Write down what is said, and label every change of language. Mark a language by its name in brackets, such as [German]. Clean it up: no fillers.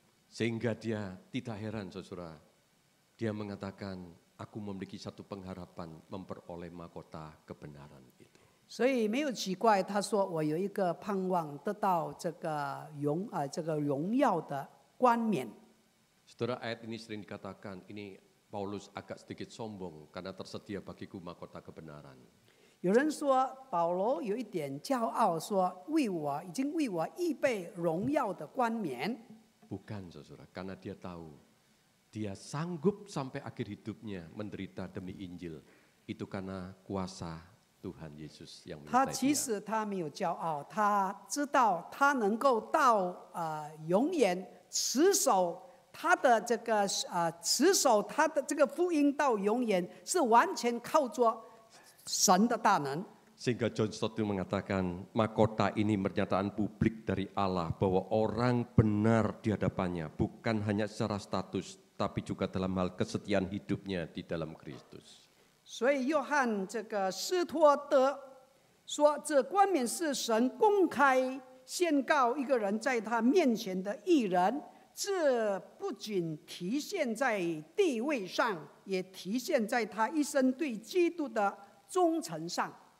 [Indonesian] Sehingga dia tidak heran saudara, dia mengatakan, aku memiliki satu pengharapan memperoleh mahkota kebenaran itu. [Chinese] 所以没有奇怪，他说我有一个盼望得到这个荣耀的冠冕。 [Indonesian] Saudara, ayat ini sering dikatakan, ini Paulus agak sedikit sombong karena tersedia bagiku mahkota kebenaran. [Chinese] 有人说保罗有一点骄傲，说已经为我预备荣耀的冠冕。 [Indonesian] Bukan saudara, karena dia tahu dia sanggup sampai akhir hidupnya menderita demi Injil. Itu karena kuasa Tuhan Yesus yang [Chinese] 他 [Indonesian] menyertai [Chinese] 其 [Indonesian] dia. [Chinese] 实他没有骄傲，他知道他能够到永远持守他的这个福音到永远，是完全靠着神的大能。 [Indonesian] Sehingga John Stott mengatakan, mahkota ini pernyataan publik dari Allah bahwa orang benar di hadapannya, bukan hanya secara status, tapi juga dalam hal kesetiaan hidupnya di dalam Kristus. [Chinese] 所以约翰这个施托德说，这冠冕是神公开宣告一个人在他面前的义人，这不仅体现在地位上，也体现在他一生对基督的忠诚上。